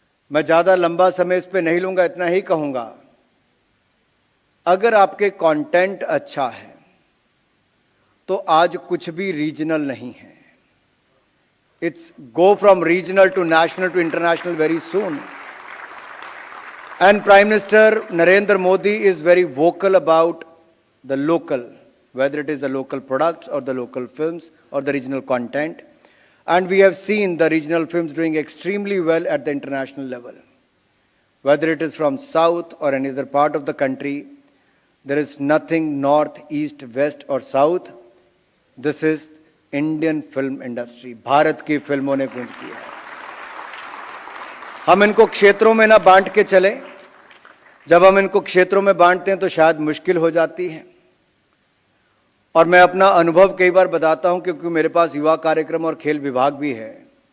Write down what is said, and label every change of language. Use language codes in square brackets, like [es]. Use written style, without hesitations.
[hi] मैं ज्यादा लंबा समय इस पे नहीं लूंगा, इतना ही कहूंगा, अगर आपके कंटेंट अच्छा है तो आज कुछ भी रीजनल नहीं है। [en] It's go from regional to national to international very soon. And Prime Minister Narendra Modi is very vocal about the local, whether it is the local products or the local films or the regional content. And we have seen the regional films doing extremely well at the international level. Whether it is from south or any other part of the country, there is nothing north, east, west or south. This is Indian film industry. [hi] Bharat की फिल्मों ने गूंज की है। हम इनको क्षेत्रों में ना बांट के चले। जब हम इनको क्षेत्रों में बांटते हैं तो शायद मुश्किल हो जाती है। और मैं अपना अनुभव कई बार बताता हूं, क्योंकि मेरे पास युवा कार्यक्रम और खेल विभाग भी है।